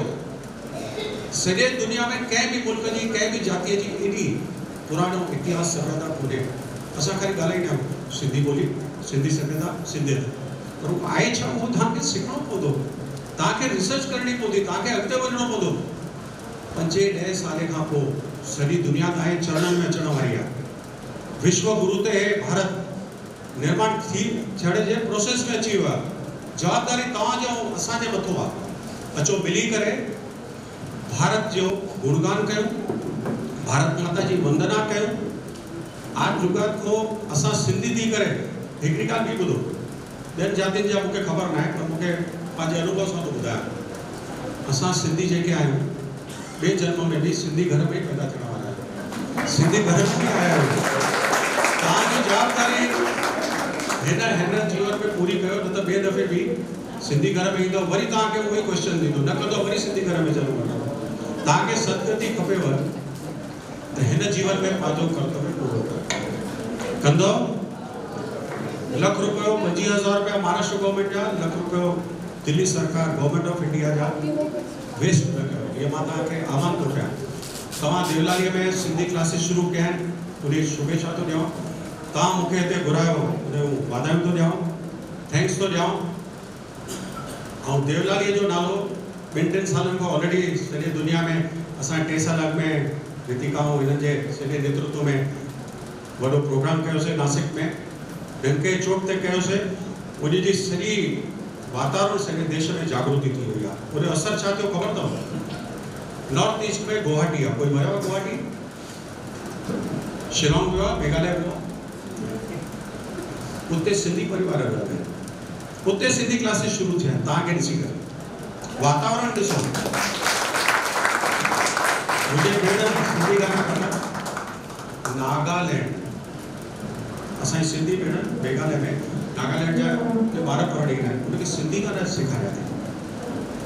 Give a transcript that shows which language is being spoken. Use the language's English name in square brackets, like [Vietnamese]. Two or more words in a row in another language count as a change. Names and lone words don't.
[Sindhi] सॼे दुनिया में कंहिं बि मुल्क जी, कंहिं बि जातीअ जी एॾी पुराणो इतिहास सभ्यता कोन्हे। असां खाली ॻाल्हाईंदा आहियूं सिंधी ॿोली, सिंधी सभ्यता, सिंधियत, पर उहो आहे छा, उहो तव्हांखे सिखणो पवंदो। तव्हांखे रिसर्च करणी पवंदी, तव्हांखे अॻिते वञणो पवंदो। 5-10 साल खां पोइ सॼी दुनिया तव्हांजे चरणनि में अचण वारी आहे। विश्व गुरु ते भारत निर्माण थियण जे प्रोसेस में अची वियो आहे। जवाबदारी तव्हांजो असांजे मथां आहे। अचो मिली करे भारत जो गुणगान कयूं, भारत माता जी वंदना कयूं। आज जुगात को असां सिंधी थी करे हिकिड़ी ॻाल्हि बि ॿुधो, ॿियनि जातियुनि जा मूंखे ख़बर न आहे, पर मूंखे पंहिंजे अनुभव सां थो ॿुधायां। असां सिंधी जेके आहियूं ॿिए जन्म में बि सिंधी घर में पैदा थियण वारा आहियूं, सिंधी घर में बि आया आहियूं। तव्हांजी जवाबदारी हिन जीवन में पूरी कयो, न त ॿिए दफ़े बि सिंधी घर में ईंदो, वरी तव्हांखे उहो ई क्वेश्चन ॾींदो, न कंदो वरी सिंधी घर में ज़रूरु वठो। तव्हांखे सदगति खपेव त हिन जीवन में पंहिंजो कर्तव्य पूरो कंदो। ₹1 रुपयो 25,000 रुपया महाराष्ट्र गवर्नमेंट जा, ₹1 रुपयो दिल्ली सरकार [English] Government of India [Sindhi] जा वेस्ट न कयो। ये मां तव्हांखे आह्वान थो कयां। तव्हां देवलालीअ में सिंधी क्लासिस शुरू कया आहिनि, उनजी शुभेच्छा थो ॾियां। तव्हां मूंखे हिते घुरायो, उन वाधायूं थो ॾियां, थैंक्स थो ॾियां। ऐं देवलालीअ जो नालो 2-3 सालनि खां ऑलरेडी सॼी दुनिया में, असां 3 साल अॻु में रितिकाऊं हिननि जे सॼे नेतृत्व में वॾो प्रोग्राम कयोसीं नासिक में, ढंके चौक ते कयोसीं। उनजी सॼी वातावरण सॼे देश में जागृति थी वई आहे। उनजो असर छा थियो ख़बर अथव? नॉर्थ ईस्ट में गुवाहाटी आहे, कोई वियो आहे गुवाहाटी? शिलोंग वियो आहे, मेघालय वियो आहे? उते सिंधी परिवार रहंदा आहिनि, उते सिंधी क्लासिस शुरू थिया। तव्हांखे ॾिसी करे वातावरण ॾिसो। मुंहिंजे भेण सिंधी ॻाल्हाइण, नागालैंड, असांजी सिंधी भेण मेघालय में नागालैंड जा ॿार पढ़ण ईंदा आहिनि, उनखे सिंधी ॻाल्हाइण सेखारिया अथई।